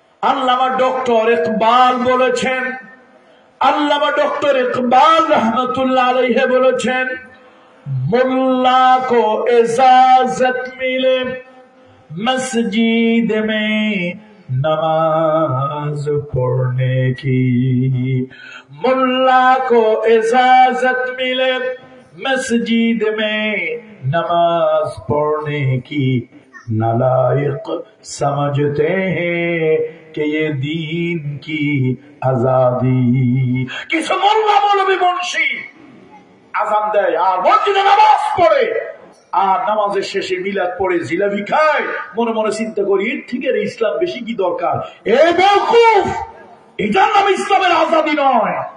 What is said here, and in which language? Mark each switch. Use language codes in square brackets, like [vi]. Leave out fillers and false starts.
[bn] আল্লামা doctor Iqbal বলেছেন, আল্লামা doctor Iqbal रहमतुल्लाह अलैहि বলেছেন, [hi] मुल्ला को इजाजत मिले मस्जिद में नमाज पढ़ने की। मुल्ला को इजाजत मिले मस्जिद में नमाज पढ़ने की, नालायक समझते हैं कि ये दीन की आजादी। किस मोल्ला मौलवी मुंशी [bn] আযান দেয় আর মসজিদে নামাজ পড়ে, আর নামাজের শেষে মিলাদ পড়ে জিলাপি খায়, মনে মনে চিন্তা করি এর থেকে ইসলাম বেশি কি দরকার। এই বেওকুফ, এটার নাম ইসলামের আজাদি নয়।